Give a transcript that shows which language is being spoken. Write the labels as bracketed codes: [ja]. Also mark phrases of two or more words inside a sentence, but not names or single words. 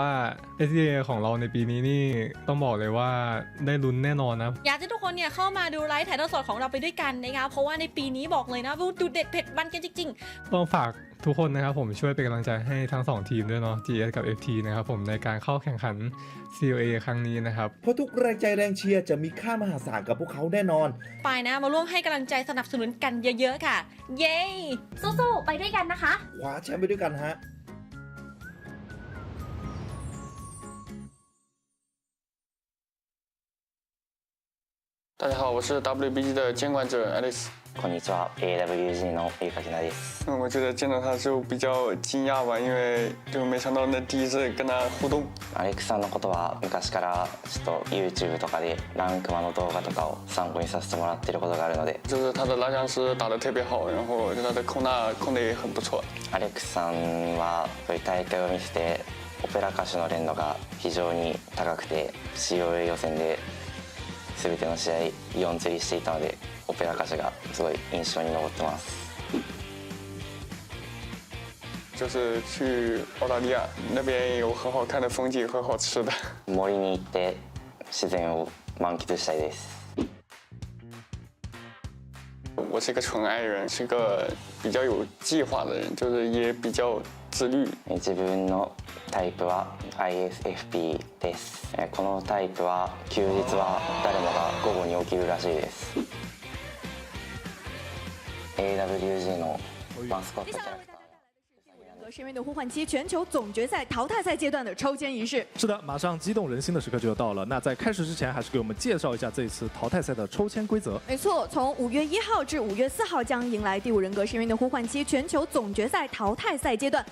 [th] SCA ของเราในปีนี้นี่ต้องบอกเลยว่าได้ลุ้นแน่นอนนะอยากให้ทุกคนเนี่ยเข้ามาดูไลฟ์ถ่ายทอดสดของเราไปด้วยกันนะคะเพราะว่าในปีนี้บอกเลยนะดูเด็ดเผ็ดมันกันจริงๆต้องฝากทุกคนนะครับผมช่วยเป็นกำลังใจให้ทั้ง2ทีมด้วยเนาะ GS กับ FT นะครับผมในการเข้าแข่งขัน COA ครั้งนี้นะครับเพราะทุกแรงใจแรงเชียร์จะมีค่ามหาศาลกับพวกเขาแน่นอนไปนะมาร่วมให้กำลังใจสนับสนุนกันเยอะๆค่ะเย้สู้ๆไปด้วยกันนะคะคว้าแชมป์ไปด้วยกันฮะ [zh] 大家好，我是 WBG 的监管者 Alex。 [ja] こんにちは AWG のゆかきなです。 [zh] 我觉得见到他就比较惊讶吧，因为就没想到那第一次跟他互动。 [ja] アレックさんのことは昔からちょっと YouTube とかでランクマの動画とかを参考にさせてもらってることがあるので。 [zh] 就是他的拉翔师打得特别好，然后他的空打控得也很不错。 [ja] アレックさんはそういう大会を見ててオペラ歌手の連度が非常に高くて COA 予選で全ての試合4釣りしていたのでオペラ歌手がすごい印象に残ってます [zh] 就是去澳大利亚那边有很好看的风景和好吃的 [ja] 森に行って自然を満喫したいです [zh] 我是一个纯爱人，是个比较有计划的人，就是也比较自律。 [ja] 自分のタイプは ISFP です。このタイプは休日は誰もが午後に起きるらしいです。AWG のマスコットキャラクター。 [zh] 深渊的呼唤机全球总决赛淘汰赛阶段的抽签仪式。是的，马上激动人心的时刻就要到了。那在开始之前，还是给我们介绍一下这一次淘汰赛的抽签规则。没错，从5月1号至5月4号将迎来第5人格深渊的呼唤机全球总决赛淘汰赛阶段。